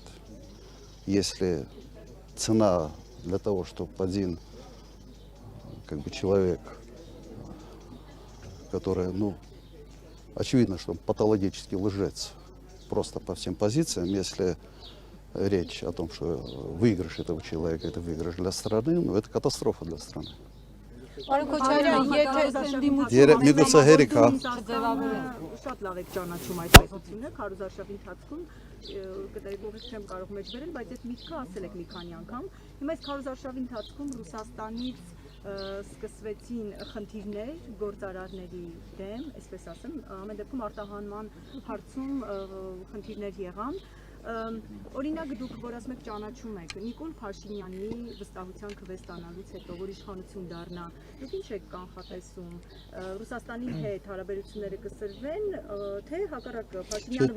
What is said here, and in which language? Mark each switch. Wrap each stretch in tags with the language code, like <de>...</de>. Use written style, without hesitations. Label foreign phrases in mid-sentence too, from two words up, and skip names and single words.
<ru>Если цена для того, чтобы один как бы человек, который, ну, очевидно, что он патологический лжец, просто по всем позициям, если речь о том, что выигрыш этого человека – это выигрыш для страны, ну, это катастрофа для страны.</ru> <hy>Պարոն Քոչարյան, Միգուցե հերիք, հա։ Շատ լավ եք ճանաչում այդ տեսությունը, քարոզարշավի ընթացքում կտերեկողից չեմ կարող մեջ վերել, բայց այդ միտքը ասել եք մի քանի անգամ։ Հիմա այս քարոզարշավի ընթացքում Ռուսաստանից սկսվեցին խնդիրներ գործարարների դեմ, այսպես ասեմ, ամեն դեպքում արտահանման հարցում խնդիրներ եղան։ Օրինակ դուք որ ասում եք ճանաչում եք Նիկոլ Փաշինյանի վստահության քվեստանալուց հետո որ իշխանություն դառնա, դուք ինչ եք կանխատեսում, Ռուսաստանի հետ հարաբերությունները կսրվեն, թե հակառակը Փաշինյանը</hy>